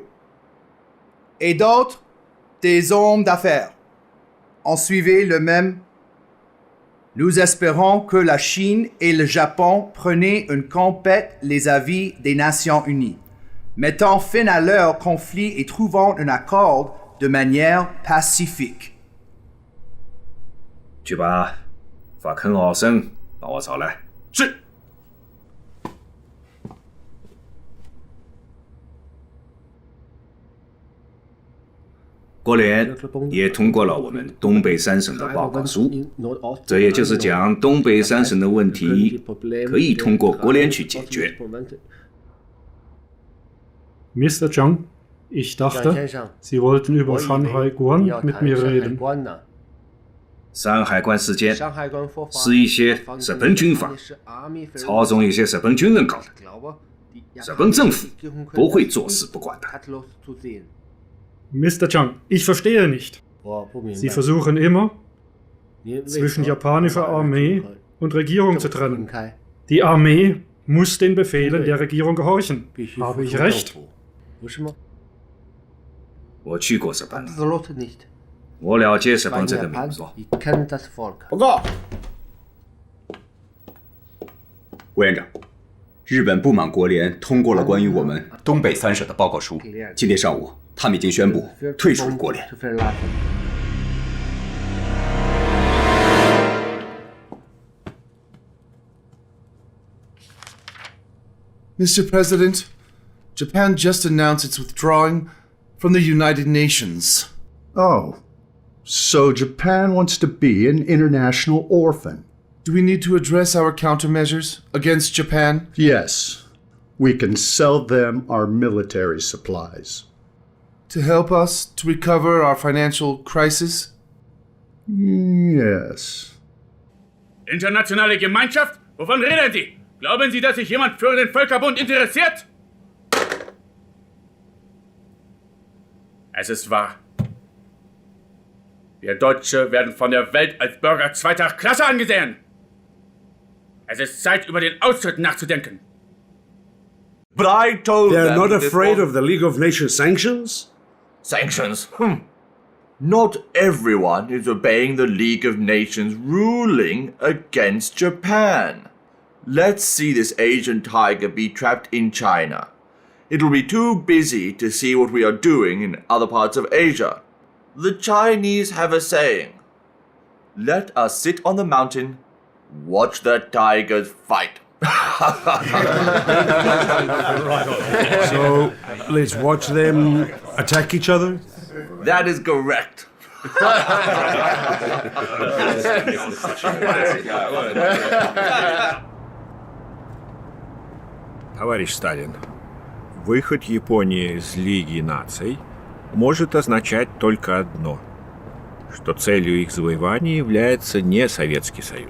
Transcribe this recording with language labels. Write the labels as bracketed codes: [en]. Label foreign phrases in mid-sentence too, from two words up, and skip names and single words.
[fr] Et d'autres, des hommes d'affaires, ont suivi le même. Nous espérons que la Chine et le Japon prennent en compte les avis des Nations Unies, mettant fin à leur conflit et trouvant un accord de manière pacifique. [zh] 去把法肯奥森把我找来。是。国联也通过了我们东北3省的报告书，这也就是讲，东北3省的问题可以通过国联去解决。 [de] Mr. Zhang, ich dachte, Sie wollten über Shanhai Guan mit mir reden. [zh] 山海关事件是一些日本军阀操纵一些日本军人搞的，日本政府不会坐视不管的。 [de] Mr. Zhang, ich verstehe nicht. Sie versuchen immer, zwischen japanischer Armee und Regierung zu trennen. Die Armee muss den Befehlen der Regierung gehorchen. Habe ich recht? [zh] 不是吗？我去过日本， [de] Absolut nicht. [zh] 我了解日本这个民族。 [de] Ich kenne das Volk. [zh] 报告，委员长，日本不满国联通过了关于我们东北三省的报告书。今天上午，他们已经宣布退出了国联。 [en] Mr. President, Japan just announced it's withdrawing from the United Nations. Oh, so Japan wants to be an international orphan. Do we need to address our countermeasures against Japan? Yes. We can sell them our military supplies. To help us to recover our financial crisis? Yes. [de] Internationale Gemeinschaft? Wovon reden Sie? Glauben Sie, dass sich jemand für den Völkerbund interessiert? Es ist wahr. Wir Deutsche werden von der Welt als Bürger zweiter Klasse angesehen. Es ist Zeit, über den Austritt nachzudenken. [en] But I told them... They're not afraid of the League of Nations sanctions? Sanctions? Not everyone is obeying the League of Nations ruling against Japan. Let's see this Asian tiger be trapped in China. It'll be too busy to see what we are doing in other parts of Asia. The Chinese have a saying, let us sit on the mountain, watch the tigers fight. So, let's watch them attack each other? That is correct. [ru] Товарищ Сталин, выход Японии из Лиги наций может означать только одно, что целью их завоевания является не Советский Союз.